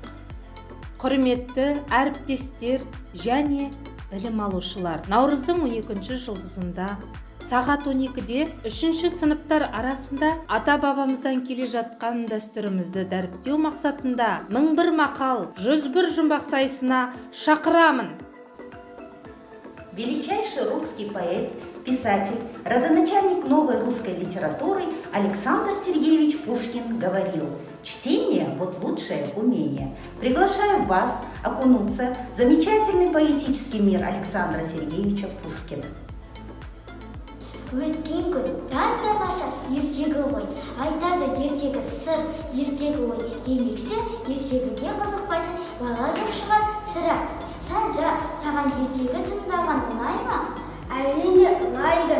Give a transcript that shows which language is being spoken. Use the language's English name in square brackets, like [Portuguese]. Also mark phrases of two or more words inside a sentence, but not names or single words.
[Kazakh] Құрметті әріптестер және білім алушылар, наурыздың 12-ші жұлдызында сағат 12-де 3-ші сыныптар арасында ата-бабамыздан келе жатқан дәстүрімізді дәріптеу мақсатында 1001 мақал, 101 жұмбақ сайысына шақырамын. [Russian] Величайший русский поэт, писатель, родоначальник новой русской литературы Александр Сергеевич Пушкин говорил: «Чтение – вот лучшее умение». Приглашаю вас окунуться в замечательный поэтический мир Александра Сергеевича Пушкина. [Kazakh] Өткен күн таң тамаша ертегі ғой, айтады ертегі сыр, ертегі ой демекші, ертегіге қызықпайтын бала жоқ шығар сірә. Санжар, саған ертегі тыңдаған ұнай ма? Әрине ұнайды.